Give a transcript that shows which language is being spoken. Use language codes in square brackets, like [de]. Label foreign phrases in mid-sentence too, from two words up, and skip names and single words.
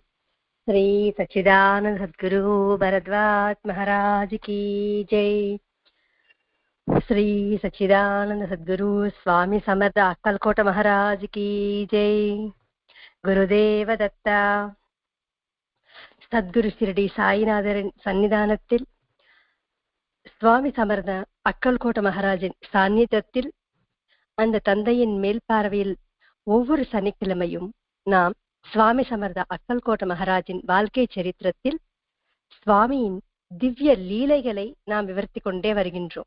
[hi] श्री सच्चिदानंद सद्गुरु भरद्वाज महाराज की जय। श्री सच्चिदानंद सद्गुरु स्वामी समर्थ अक्कलकोट महाराज की जय। [ta] गुरुदेव दत्ता सद्गुरु शिरडी साईनाथरिன் சன்னிதானத்தில் சுவாமி சமர்த்த அக்கல்கோட்ட மகாராஜின் சாநித்தியத்தில் அந்த தந்தையின் மேல் பார்வையில் ஒவ்வொரு சனிக்கிழமையும் நாம் சுவாமி சமர்த்த அக்கல்கோட்ட மகாராஜின் வாழ்க்கை சரித்திரத்தில் சுவாமியின் திவ்ய லீலைகளை நாம் விவரித்துக் கொண்டே வருகின்றோம்.